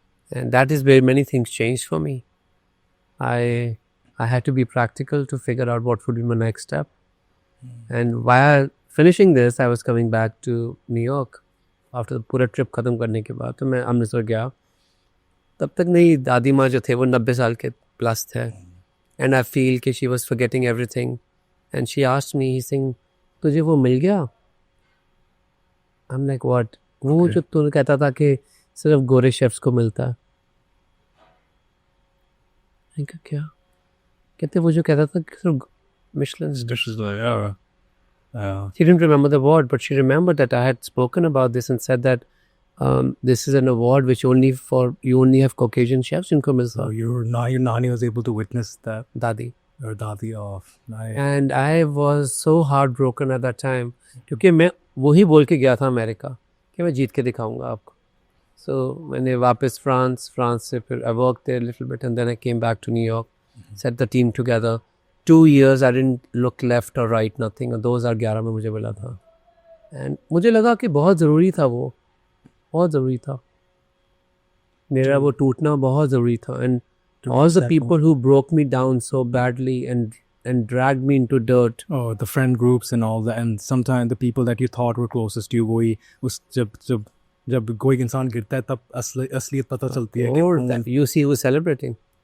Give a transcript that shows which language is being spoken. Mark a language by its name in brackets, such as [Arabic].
[English] And that is where many things changed for me. I had to be practical to figure out what would be my next step. And while finishing this, I was coming back to New York after the [Hindi] पूरा trip खत्म करने के बाद. तो मैं अमृतसर गया. तब तक मेरी दादी माँ जो थे वो 90 साल के प्लस थे. [English] And I feel कि she was forgetting everything. And she asked me, he's saying, [Hindi] तुझे वो मिल गया? [English] I'm like, what? [Hindi] वो जो तूने कहता था कि सिर्फ गोरे शेफ्स को मिलता है. मैंने कहा क्या? कहते वो जो कहता था कि सिर्फ Michelin [English] dishes like She didn't remember the award, but she remembered that I had spoken about this and said that this is an award which you only have Caucasian chefs in Kumil. So your nani was able to witness that. Dadi. Or Dadi off. Nice. And I was so heartbroken at that time [Hindi] क्योंकि मैं वही बोल के गया था America कि मैं जीत के दिखाऊंगा आपको. [English] So [Hindi] मैंने वापस France से फिर [English] I worked there a little bit and then I came back to New York, set the team together, 2 years I didn't look left or right, nothing. [Hindi] और 2011 में मुझे मिला था. And मुझे लगा कि बहुत ज़रूरी था वो, बहुत ज़रूरी था. मेरा वो टूटना बहुत ज़रूरी था. [English] And all the people who broke me down so badly and dragged me into dirt. Oh, the friend groups and all that, and sometimes the people that you thought were closest to you, [Hindi] वही उस जब कोई इंसान गिरता है तब असलियत पता चलती है. [English] Or that you see who's celebrating.